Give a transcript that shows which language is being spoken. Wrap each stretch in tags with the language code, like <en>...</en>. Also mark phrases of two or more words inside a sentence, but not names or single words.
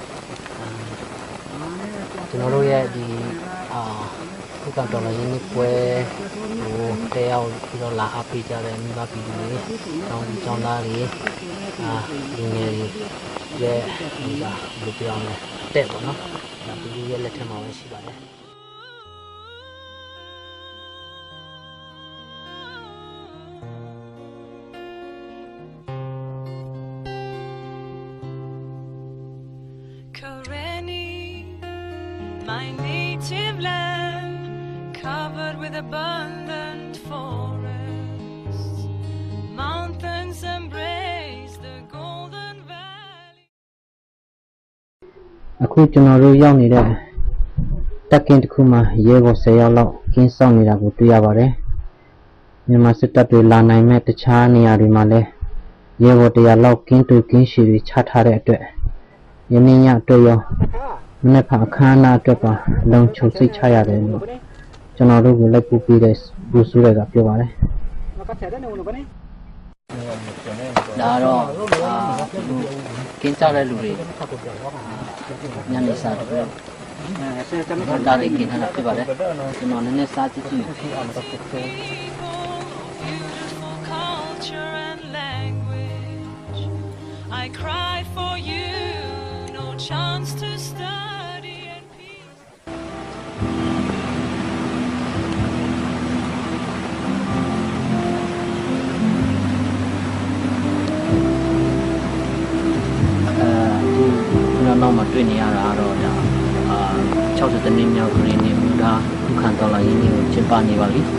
<my>ကျွန်တော်တို့ရဲ့ဒီခုခံတော်လှန်ရေးနေ့ပွဲကိုတဲရောက်ပြီးတော့လာအားပေးကြတဲ့မိဘပြည်သူတွေကျောင်းသားတွေလူငယ်တွေရဲ့ဒီကဘယ်လိုပြောမလဲတဲ့ပေါ့နော်ဒါပြည်သူရဲ့လက်ထက်မှာပဲရှိပါတယ်</my> <en>Karenni, my native land, covered with abundant forests, mountains embrace the golden valley.</en> <my>အခုကျွန်တော်တို့ရောက်နေတဲ့တက်ကင်းတစ်ခုမှာရဲဘော်10ယောက်လောက်ကင်းဆောင်နေတာကိုတွေ့ရပါတယ်မြန်မာစစ်တပ် တွေလာနိုင်မဲ့တခြားနေရာတွေမှာလည်းရဲဘော်100လောက်ကင်းတူကင်းရှည်တွေချထားတဲ့အတွက်ယနေ့ညအတွက်ရောမနေ့ကအခမ်းအနားအတွက်ပါလုံခြုံစိတ်ချရတယ်လို့ကျွန်တော်တို့ကိုလိုက်ပို့ပေးတဲ့ဘူဆူတွေကပြောပါတယ်ဒါတော့ကင်းကြတဲ့လူတွေညနေစာတွေဒါလေးကင်းထားတာဖြစ်ပါတယ်ကျွန်တော်နည်းနည်းစားကြည့်ကြည့်</my> <en>Beautiful culture and language. I cry for you, no chance to study in peace.</en> <my>ကျွန်တော်နောက်မှာတွေ့နေရတာတော့ဒါ60 နှစ်မြောက်ခရစ်နှစ်မျိုးသားခုခံတော်လှန်ရေးနေ့ကိုကျင်းပနေပါပြီ</my>